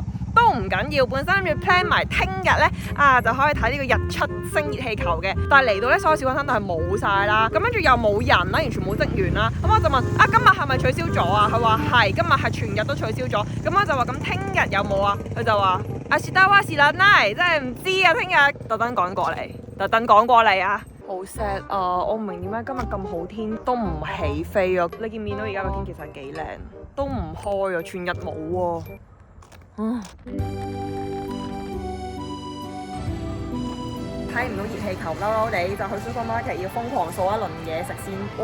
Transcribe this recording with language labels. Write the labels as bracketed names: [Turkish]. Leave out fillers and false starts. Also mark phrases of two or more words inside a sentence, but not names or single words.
[Cantonese] 都唔緊要，本身諗住 plan 埋聽日咧就可以睇呢個日出升熱氣球嘅，但係嚟到咧所有小學生都係冇晒啦，咁跟住又冇人啦，完全冇職員啦，咁我就問今日係咪取消咗啊？佢話係，今日係全日都取消咗，咁我就話咁聽日有冇啊？佢就話 [Japanese] 明日は知らない， [Cantonese] 真係唔知啊，聽日特登趕過嚟啊！好 sad 啊！我唔明點解今日咁好天都唔起飛啊！你見唔見到而家個天其實幾靚，都唔開啊，全日冇喎。睇唔到熱氣球，嬲嬲地就去 supermarket 要瘋狂掃一輪嘢食先。